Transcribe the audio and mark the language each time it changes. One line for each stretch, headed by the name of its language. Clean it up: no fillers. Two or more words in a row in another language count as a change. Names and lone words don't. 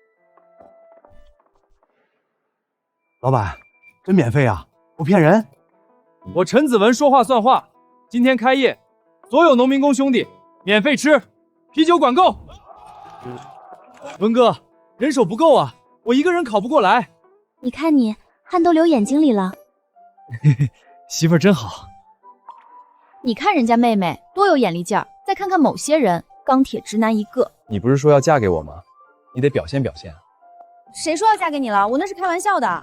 Chinese: 老闆，真免費啊，不騙人。我陳子文說話算話，今天開業，所有農民工兄弟免費吃，啤酒管夠。文哥，人手不夠啊，我一個人考不過來。你看你，汗都流眼睛里了。媳妇儿真好。你看人家妹妹多有眼力劲儿，再看看某些人，钢铁直男一个。你不是说要嫁给我吗？你得表现表现。谁说要嫁给你了？我那是开玩笑的。